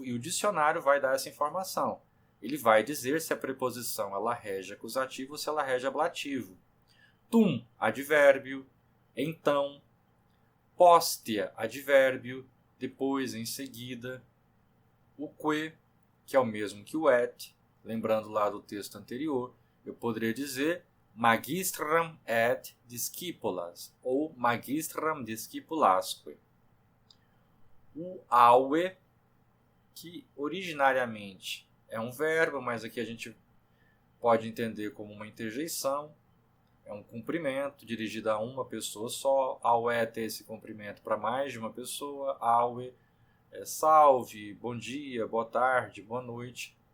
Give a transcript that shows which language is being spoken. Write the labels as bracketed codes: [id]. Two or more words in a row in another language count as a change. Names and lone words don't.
[pt] E o dicionário vai dar essa informação. Ele vai dizer se a preposição ela rege acusativo ou se ela rege ablativo. Tum, advérbio. Então. Postea, advérbio. Depois, em seguida. O que é o mesmo que o et. Lembrando lá do texto anterior, eu poderia dizer [la] magistram et discipulas [pt] ou [la] magistram discipulasque. [pt] O aue, que originariamente é um verbo, mas aqui a gente pode entender como uma interjeição. É um cumprimento dirigido a uma pessoa só. Aue tem esse cumprimento para mais de uma pessoa. Aue é salve, bom dia, boa tarde, boa noite.